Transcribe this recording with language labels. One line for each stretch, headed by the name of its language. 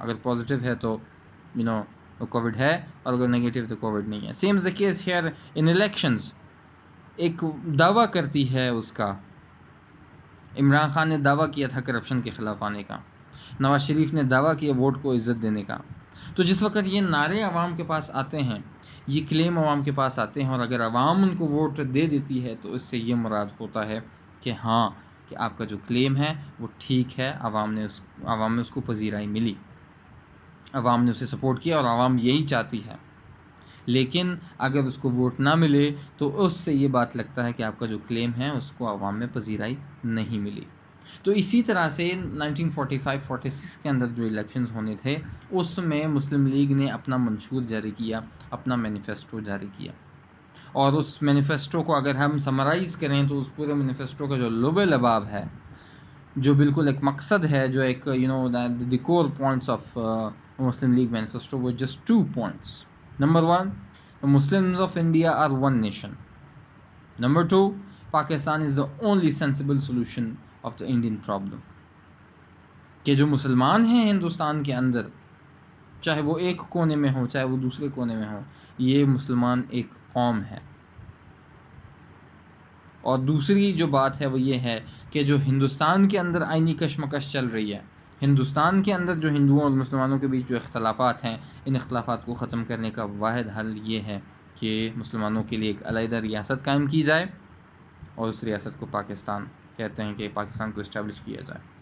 Urdu: اگر پازیٹیو ہے تو کووڈ ہے، اور اگر نیگیٹو تو کووڈ نہیں ہے.
English: Same is the case here in elections.
Urdu: ایک دعویٰ کرتی ہے اس کا، عمران خان نے دعویٰ کیا تھا کرپشن کے خلاف آنے کا، نواز شریف نے دعویٰ کیا ووٹ کو عزت دینے کا. تو جس وقت یہ نعرے عوام کے پاس آتے ہیں، یہ کلیم عوام کے پاس آتے ہیں، اور اگر عوام ان کو ووٹ دے دیتی ہے تو اس سے یہ مراد ہوتا ہے کہ ہاں، کہ آپ کا جو کلیم ہے وہ ٹھیک ہے، عوام میں اس کو پذیرائی ملی، عوام نے اسے سپورٹ کیا اور عوام یہی چاہتی ہے. لیکن اگر اس کو ووٹ نہ ملے تو اس سے یہ بات لگتا ہے کہ آپ کا جو کلیم ہے اس کو عوام میں پذیرائی نہیں ملی. تو اسی طرح سے 1945-46 کے اندر جو الیکشنز ہونے تھے، اس میں مسلم لیگ نے اپنا منشور جاری کیا، اپنا مینیفیسٹو جاری کیا. اور اس مینیفیسٹو کو اگر ہم سمرائز کریں تو اس پورے مینیفیسٹو کا جو لب لباب ہے، جو بالکل ایک مقصد ہے، جو ایک
English: the core points of Muslim League manifesto,
Urdu: وہ
English: Just 2 points. Number 1, the Muslims of India are one nation. Number 2, Pakistan is the only sensible solution of the Indian problem.
Urdu: کہ جو مسلمان ہیں ہندوستان کے اندر، چاہے وہ ایک کونے میں ہوں چاہے وہ دوسرے کونے میں ہوں، یہ مسلمان ایک قوم ہے. اور دوسری جو بات ہے وہ یہ ہے کہ جو ہندوستان کے اندر آئینی کشمکش چل رہی ہے، ہندوستان کے اندر جو ہندوؤں اور مسلمانوں کے بیچ جو اختلافات ہیں، ان اختلافات کو ختم کرنے کا واحد حل یہ ہے کہ مسلمانوں کے لیے ایک علیحدہ ریاست قائم کی جائے، اور اس ریاست کو پاکستان کہتے ہیں، کہ پاکستان کو اسٹیبلش کیا جائے.